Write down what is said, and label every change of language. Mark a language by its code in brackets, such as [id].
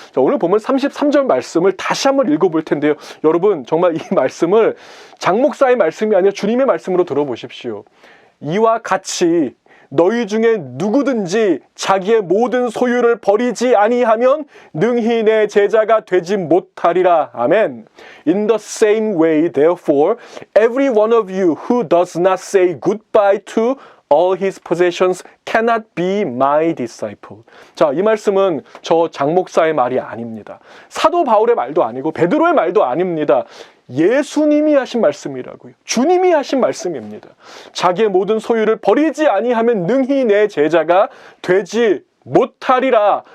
[ko] 자, 오늘 보면 33절 말씀을 다시 한번 읽어볼 텐데요. 여러분, 정말 이 말씀을 장 목사의 말씀이 아니라 주님의 말씀으로 들어보십시오. 이와 같이 너희 중에 누구든지 자기의 모든 소유를 버리지 아니하면 능히 내 제자가 되지 못하리라. 아멘. [en] In the same way, therefore, every one of you who does not say goodbye to all his possessions cannot be my disciple. [ko] 자, 이 말씀은 저 장 목사의 말이 아닙니다. 사도 바울의 말도 아니고 베드로의 말도 아닙니다. 예수님이 하신 말씀이라고요. 주님이 하신 말씀입니다. 자기의 모든 소유를 버리지 아니하면 능히 내 제자가 되지 못하리라.